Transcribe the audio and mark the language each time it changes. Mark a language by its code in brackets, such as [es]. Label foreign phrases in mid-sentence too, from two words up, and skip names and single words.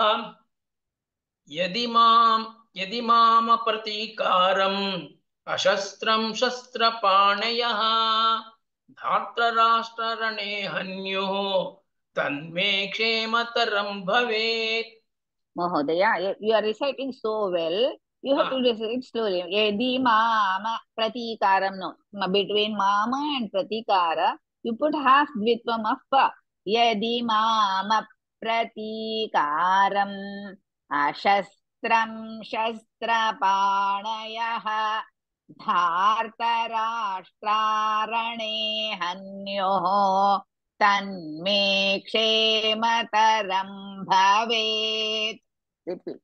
[sa] यदि माम प्रतीकारम् अशस्त्रं शस्त्रपाणयः धार्तराष्ट्ररणे हन्युः तन्मे क्षेमतरं भवेत्। [en] Mahodaya, you are reciting so well. You have to recite slowly. [sa] यदि मम प्रतीकारम्. [en] No. Between mama and pratikara, you put half dvitvam of pa. [sa] यदि मम प्रतीकारम् अशस्त्रम् शस्त्रपाणयः धार्तराष्ट्ररणे हन्युः तन्मे क्षेमतरं भवेत्. Repeat.